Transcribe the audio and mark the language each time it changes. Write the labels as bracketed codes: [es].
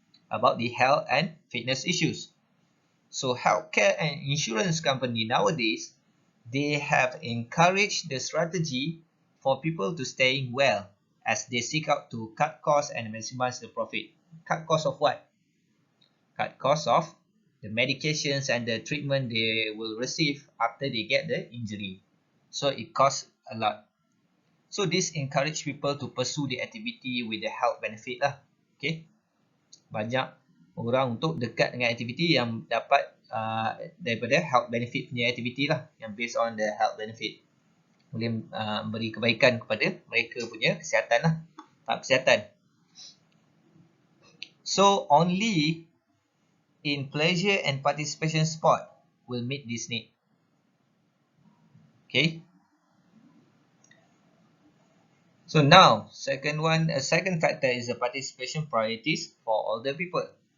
[en] About the health and fitness issues. So healthcare and insurance company nowadays, they have encouraged the strategy for people to staying well as they seek out to cut costs and maximize the profit. Cut costs of what? Cut costs of the medications and the treatment they will receive after they get the injury. So it costs a lot. So this encourage people to pursue the activity with the health benefit lah. Okay. [ms] Banyak orang untuk dekat dengan aktiviti yang dapat daripada health benefit punya aktiviti lah, yang [en] based on the health benefit [ms] boleh beri kebaikan kepada mereka punya kesihatan lah, tahap kesihatan. [en] So only in pleasure and participation sport will meet this need. Okay. So now, second factor is the participation priorities for older people.